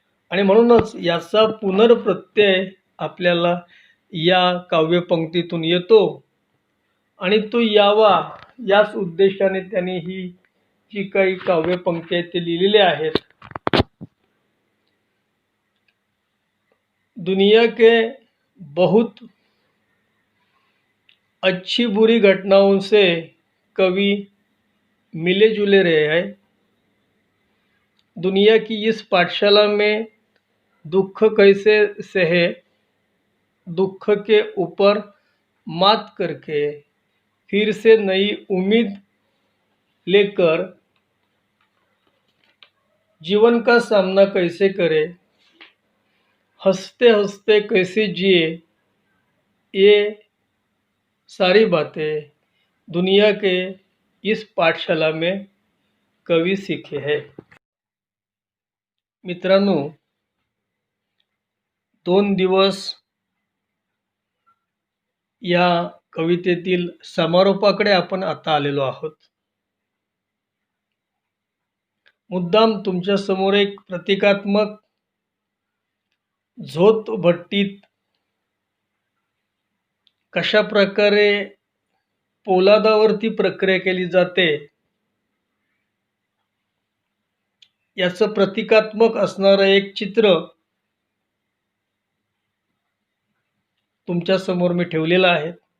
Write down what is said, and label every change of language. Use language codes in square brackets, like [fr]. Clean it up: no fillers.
[mr] आणि म्हणूनच याचा पुनर्प्रत्यय आपल्याला या काव्यपंक्तीतून येतो आणि तो यावा याच उद्देशाने त्यांनी ही जी काही काव्यपंक्ती आहेत ते लिहिलेले आहेत. [hi] दुनिया के बहुत अच्छी बुरी घटनाओं से कवि मिले जुले रहे हैं. दुनिया की इस पाठशाला में दुख कैसे सहे, दुख के ऊपर मात करके फिर से नई उम्मीद लेकर जीवन का सामना कैसे करे, हंसते हंसते कैसे जिए, ये सारी बातें दुनिया के इस पाठशाला में कवि सीखे हैं. [mr] मित्रांनो, 2 दिवस या कवितेतील समारोपाकडे आपण आता आलेलो आहोत. मुद्दाम तुमच्या समोर एक प्रतिकात्मक झोत भट्टीत कशा प्रकारे पोलादावरती प्रक्रिया केली जाते याचं प्रतिकात्मक असणारं एक चित्र तुमच्या समोर मी ठेवलेलं आहे.